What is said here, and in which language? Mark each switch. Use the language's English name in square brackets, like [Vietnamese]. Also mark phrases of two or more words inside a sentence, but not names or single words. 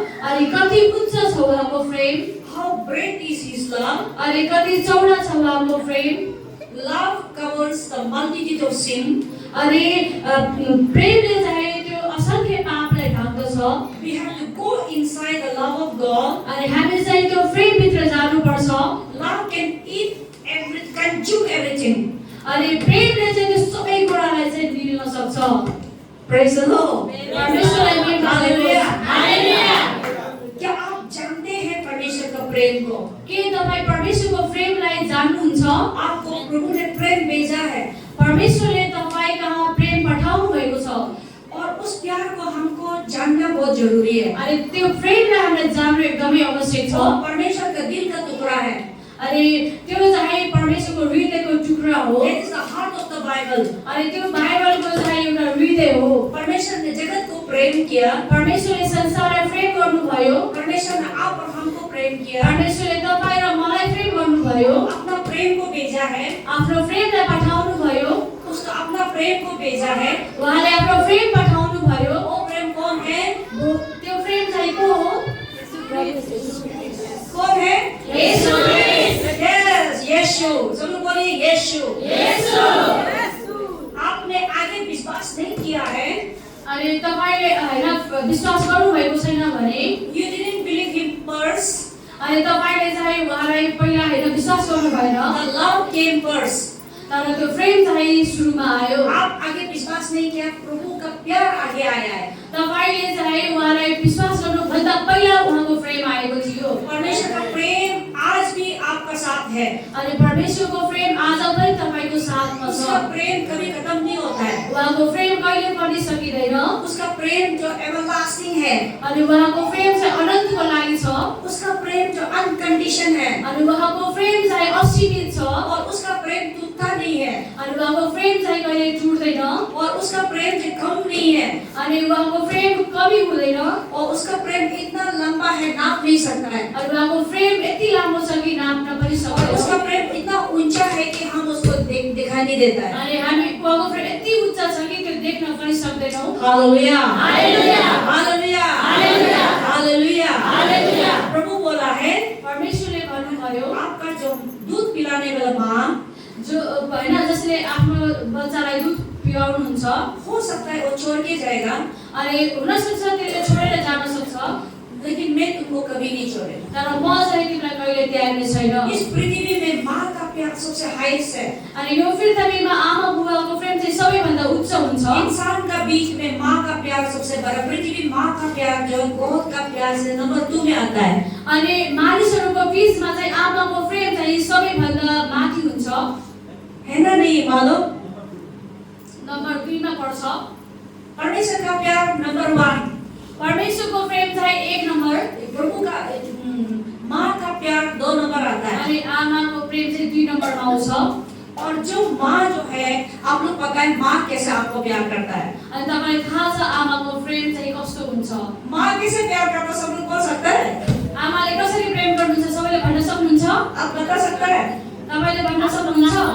[Nepali] अनि कति उच्च छ उहाँको प्रेम [English] How great is His love? [Nepali] अनि कति चौडा छ उहाँको प्रेम [English] Love covers the multitude of sin. [Nepali] अनि प्रेमले चाहिँ त्यो असंख्य पापलाई ढाक्दछ [English] We have to go inside the love of God. [Nepali] अनि हामी चाहिँ त्यो प्रेम भित्र जानुपर्छ [English] Love can do everything. [Nepali] अनि प्रेमले चाहिँ त्यो सबै कुरालाई चाहिँ निल्न सक्छ [English] Praise the Lord. [Nepali] परमेश्वरलाई प्रेम हालेलुया. हालेलुया [Hindi] क्या आप जानते हैं परमेश्वर का प्रेम को? [Nepali] के तपाईँ परमेश्वरको प्रेमलाई जान्नुहुन्छ [Hindi] आपको प्रभु ने प्रेम भेजा है [Nepali] परमेश्वरले तपाईँ कहाँ प्रेम पठाउनु भएको छ [Hindi] और उस प्यार को हमको जानना बहुत जरूरी है. [Nepali] अनि त्यो प्रेमलाई हामीले जान्नु एकदमै आवश्यक छ [Hindi] वो परमेश्वर का दिल का टुकड़ा है. [Nepali] अनि त्यो चाहिँ परमेश्वरको हृदयको टुक्रा हो [English] That is the heart of the Bible. [Nepali] अनि त्यो बाइबलको चाहिँ एउटा हृदय हो [Hindi] परमेश्वर ने जगत को प्रेम किया. [Nepali] परमेश्वरले संसारलाई प्रेम गर्नुभयो [Hindi] परमेश्वर ने आप और हमको प्रेम किया. [Nepali] परमेश्वरले तपाईँ र मलाई प्रेम गर्नुभयो [Hindi] अपना प्रेम को भेजा है. [Nepali] आफ्नो प्रेमलाई पठाउनु भयो [Hindi] उसका अपना प्रेम को भेजा है. [Nepali] उहाँले आफ्नो प्रेम पठाउनु भयो [Hindi] वो प्रेम कौन है? [Nepali] त्यो प्रेम चाहिँ को हो [Hindi] कौन है? येशू Yes, यीशु. सब लोग बोलिए यीशु. येशू आपने आगे विश्वास नहीं किया है. [Nepali] अनि तपाईले हैन विश्वास गर्नुभएको छैन भने [English] You didn't believe him first. [Nepali] अनि तपाईले चाहिँ उहाँलाई पहिला हैन विश्वास गर्नु भएन [English] The love came first. [Nepali] तर त्यो प्रेम चाहिँ सुरुमा आयो [Hindi] आप आगे विश्वास नहीं किया. प्रभु का प्यार आगे आया है. [Nepali] तपाईले चाहिँ उहाँलाई विश्वास गर्नुभन्दा पहिला उहाँको प्रेम आएको थियो [Hindi] परमेश्वर का प्रेम आज भी आपका साथ है. [Nepali] अनि परमेश्वरको प्रेम आज पनि तपाईको साथमा [Hindi] उसका [Nepali] छ [Hindi] प्रेम कभी खत्म नहीं होता है. [Nepali] उहाँको प्रेम कहिले पनि सकिँदैन [Hindi] उसका प्रेम जो एवरलास्टिंग है. [Nepali] अनि उहाँको प्रेम चाहिँ अनन्तको लागि छ [Hindi] उसका प्रेम जो अनकंडीशन है. [Nepali] अनि उहाँको प्रेम चाहिँ असीमित छ [Hindi] और उसका प्रेम टूटता नहीं है. [Nepali] अनि उहाँको प्रेम चाहिँ कहिले टुट्दैन [Hindi] और उसका प्रेम जो कम नहीं है. [Nepali] अनि उहाँको प्रेम कमी हुँदैन [Hindi] और उसका प्रेम इतना लंबा है नाप नहीं सकता है. [Nepali] अनि उहाँको प्रेम यति लामो छ कि नाप्न पनि [Hindi] और [Nepali] सक्दैन [Hindi] उसका प्रेम इतना ऊंचा है कि हम उसको दिखाई नहीं देता है. [Nepali] अनि हामी उहाँको प्रेम यति उच्च छ कि त्यो देख्न पनि सक्दैन छैनौँ। हालेलुया, हालेलुया, हालेलुया, हालेलुया, हालेलुया। हालेलुया। [Hindi] प्रभु बोला है [Nepali] परमेश्वरले भन्नुभयो, [Hindi] आपका जो दूध पिलाने वाला माँ [Nepali] जो हैन जसले आफ्नो बच्चालाई दुध पियाउनुहुन्छ, [Hindi] हो सकता है वो छोड़ के जाएगा, [Nepali] अनि हुन सक्छ त्यसले छोडेर जान सक्छ, [Hindi] लेकिन मैं तुमको कभी नहीं छोड़ेगा। [Nepali] तर म चाहिँ तिमीलाई कहिले त्याग्ने छैन। [Hindi] इस पृथ्वी में माँ का प्यार सबसे हाईएस्ट है। [Nepali] अनि यो पृथ्वीमा आमा बुबाको प्रेम चाहिँ सबैभन्दा उच्च हुन्छ। [Hindi] इंसान का बीच में माँ का प्यार सबसे बड़ा, पृथ्वी माँ का प्यार जो गॉड का प्यार से नंबर 2 में आता है। [Nepali] अनि मानिसहरूको बीचमा चाहिँ आमाको प्रेम चाहिँ सबैभन्दा माथि हुन्छ, [Hindi] है ना नहीं मालूम? [Nepali] नम्बर 2 मा पर्छ। [Hindi] परमेश्वर का प्यार नंबर 1, [Nepali] परमेश्वरको प्रेम चाहिँ 1 नम्बर, [Hindi] प्रभु का माँ का प्यार 2 नंबर आता है। [Nepali] अनि आमाको प्रेम चाहिँ 2 नम्बरमा आउँछ। [Hindi] और जो माँ जो है, आप लोग पता है माँ कैसे आपको प्यार करता है। [Nepali] अनि तपाईलाई थाहा छ आमाको प्रेम चाहिँ कस्तो हुन्छ। [Hindi] माँ कैसे प्यार करता है, सब लोग बोल सकता है? [Nepali] आमाले कसरी प्रेम गर्नुहुन्छ सबैले भन्न सक्नुहुन्छ? [Hindi] आप बता सकता है? [Nepali] तपाईले भन्न सक्नुहुन्छ?